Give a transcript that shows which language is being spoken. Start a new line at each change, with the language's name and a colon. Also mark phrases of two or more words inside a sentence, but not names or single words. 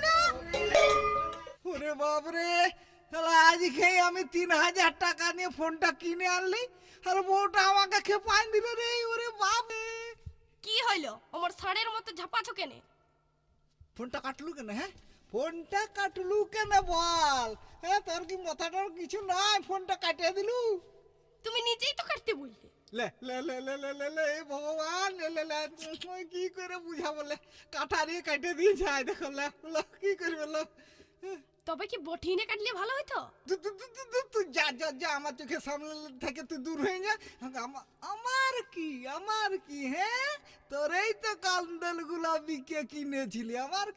Bangla: ওরে বাপ রে, আজ খেয়ে আমি 3000 টাকা নিয়ে ফোনটা কিনে আনলি, আর বউটা আমাকে খেপান দিল রে। ওরে বাপ রে, কি হইলো? আমার ষাঁড়ের মতো ঝাপাছো কেনে? ফোনটা কাটলু কেন? হ্যাঁ, ফোনটা কাটলু কেন বল? হ্যাঁ, তোর কি মাথাটার কিছু নাই? ফোনটা কাটিয়ে দিলু। তুমি নিজেই তো কাটতে বললে। লে লে লে লে লে লে লে, ভগবান, লে লে লে, কি করে বুঝাবো? লে কাঠারি কাটে দিয়ে যায়, দেখো। লে লো, কি করবে লো? তবে কি বঠিনে কাটলে ভালো হতো? তুই যা যা যা, আমার চোখের সামনে থেকে তুই দূর হয়ে যা। আমার কি, আমার কি? হ্যাঁ, তোরেই তো কান্দল গুলাবিকে কিনেছিলি, আমার কি?